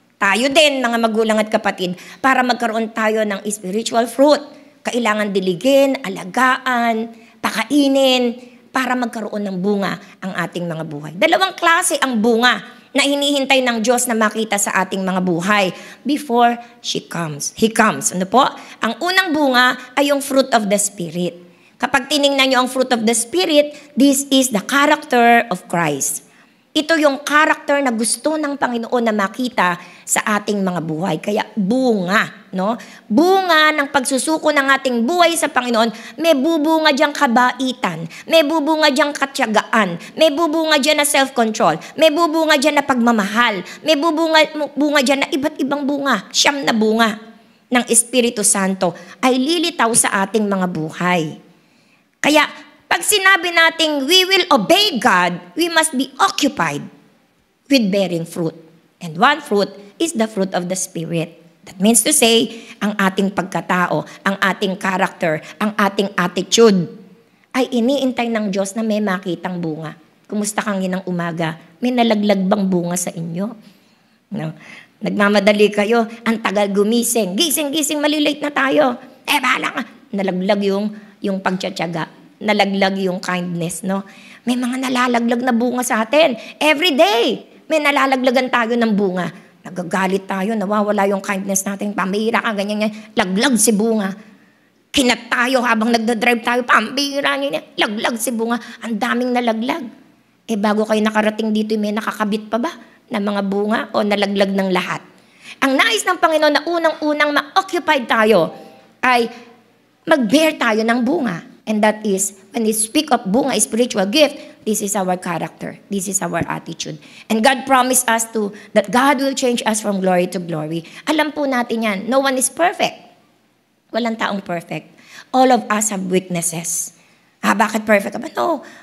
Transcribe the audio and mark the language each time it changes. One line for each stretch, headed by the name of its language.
Filipino: Tayo din, mga magulang at kapatid, para magkaroon tayo ng spiritual fruit, kailangan diligin, alagaan, pakainin, para magkaroon ng bunga ang ating mga buhay. Dalawang klase ang bunga na hinihintay ng Diyos na makita sa ating mga buhay
English: before He comes.
Filipino: Ano po? Ang unang bunga ay yung fruit of the Spirit. Kapag tiningnan nyo ang
English: fruit of the Spirit, this is the character of Christ.
Filipino: Ito yung character na gusto ng Panginoon na makita sa ating mga buhay. Kaya bunga, no? Bunga ng pagsusuko ng ating buhay sa Panginoon, may bubunga diyang kabaitan, may bubunga diyang katyagaan, may bubunga diyan na self-control, may bubunga diyan na pagmamahal, may bunga diyan na iba't ibang bunga, 9 na bunga ng Espiritu Santo ay lilitaw sa ating mga buhay. Kaya pag sinabi nating
English: we will obey God, we must be occupied with bearing fruit. And one fruit is the fruit of the Spirit. That means to say,
Filipino: ang ating pagkatao, ang ating character, ang ating attitude, ay iniintay ng Diyos na may makitang bunga. Kumusta kang inang umaga? May nalaglag bang bunga sa inyo? No? Nagmamadali kayo, ang tagal gumising. Gising, malilate na tayo. Bahala ka. Nalaglag yung pagtsatsaga. Nalaglag yung kindness, no? May mga nalalaglag na bunga sa atin.
English: Every day,
Filipino: may nalalaglagan tayo ng bunga. Nagagalit tayo, nawawala yung kindness natin. Pambihira ka, ganyan. Laglag si bunga. Kinat tayo habang nagdadrive tayo. Pambihira niya. Laglag si bunga. Ang daming nalaglag. Bago kayo nakarating dito, may nakakabit pa ba na mga bunga o nalaglag ng lahat? Ang nais ng Panginoon na unang-unang ma-occupied tayo ay mag-bear tayo ng bunga.
English: And that is, when we speak of bunga, spiritual gift, this is our character. This is our attitude. And God promised us that God will change us from glory to glory.
Filipino: Alam po natin yan.
English: No one is perfect.
Filipino: Walang taong perfect.
English: All of us have weaknesses.
Filipino: Bakit perfect ka ba?
English: No.